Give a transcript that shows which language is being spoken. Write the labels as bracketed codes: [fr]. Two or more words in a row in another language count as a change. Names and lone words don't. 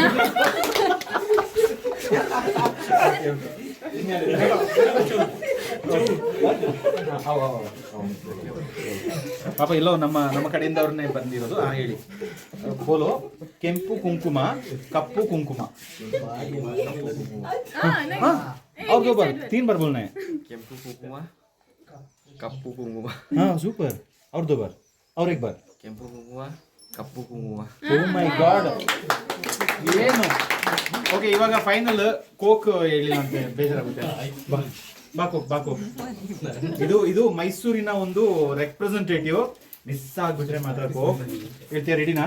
[kn] ಪಾಪ ಎಲ್ಲೋ ನಮ್ಮ ಕಡೆಯಿಂದ ಅವ್ರನ್ನೇ ಬಂದಿರೋದು. ಹೇಳಿ. ಬೋಲೋ. ಕೆಂಪು ಕುಂಕುಮ ಕಪ್ಪು ಕುಂಕುಮ. [hi] ಅವ್ರಿಗೆ ಬರ್ 3 बार बोलना है. [kn] ಕೆಂಪು ಕುಂಕುಮ ಕಪ್ಪು ಕುಂಕುಮ. [hi] हाँ सुपर. और 2 बार और 1 बार. [kn] ಕೆಂಪು ಕುಂಕುಮ ಕಪ್ಪು ಕುಂಕುಮ. [en] oh my god, [kn] ಏನು? ಓಕೆ, ಇವಾಗ ಫೈನಲ್ ಕೋಕ್ ಹೇಳಿಲ್ಲ ಅಂತ ಬೇಜಾರಾಗುತ್ತೆ. ಬಾಕೋ. ಇದು ಮೈಸೂರಿನ ಒಂದು ರೆಪ್ರೆಸೆಂಟೇಟಿವ್. ಮಿಸ್ ಆಗ್ಬಿಟ್ರೆ ಮಾತ್ರ ಕೋಕ್ ಹೇಳ್ತೀಯ. ರೆಡಿನಾ?